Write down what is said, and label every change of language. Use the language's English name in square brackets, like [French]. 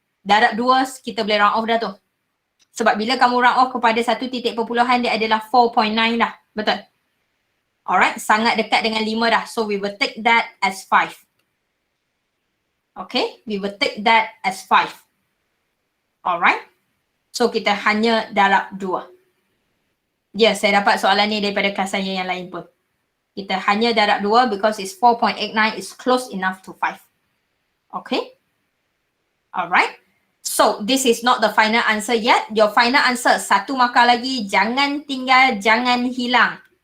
[Malay] Darab 2 kita boleh round off dah tu. Sebab bila kamu round off kepada satu titik perpuluhan dia adalah 4.9 dah. Betul? [English] Alright. [Malay] Sangat dekat dengan 5 dah. [English] So we will take that as 5. Okay. We will take that as 5. Alright. [Malay] So kita hanya darab 2. Ya, saya dapat soalan ni daripada kelas saya yang lain pun. Kita hanya darab 2 [English] because it's 4.89 is close enough to 5. Okay. Alright. So this is not the final answer yet. Your final answer, [Malay] satu markah lagi. Jangan tinggal, jangan hilang.